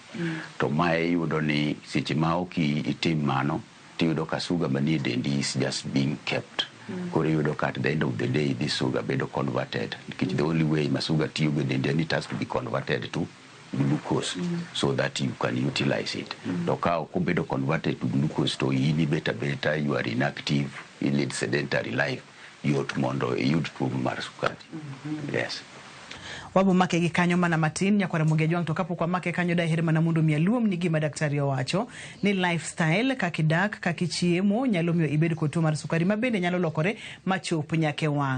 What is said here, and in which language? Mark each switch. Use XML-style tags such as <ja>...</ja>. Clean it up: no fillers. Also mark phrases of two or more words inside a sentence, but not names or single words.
<luo>To mae yudo ni seche ma ok itim mano tiyudo ka sugar manie dendi</luo> <en>is just being kept.</en> <luo>Koro yudo ka</luo> <en>at the end of the day this sugar bedo converted because the only way</en> <luo>ma sugar tiyo go dendi</luo> <en>and it has to be converted to glucose so that you can utilize it.</en> <luo>To ka ok bedo</luo> <en>converted to glucose</en> <luo>to ini beta</luo> <en>you are inactive, you lead sedentary life,</en> <luo>yot mondo yud tuo mar sukari.</luo> <en>Yes.</en> <luo>Wabo make gi kanyo mana matin nyakwara Mugejwang to kapo kwa make kanyo daher mana mundu mialuom ni gima daktari owacho ni lifestyle kakidak kakichiemo nyalo miyo ibed kod tuo mar sukari mabende nyalo lokore machop nyake wang.</luo>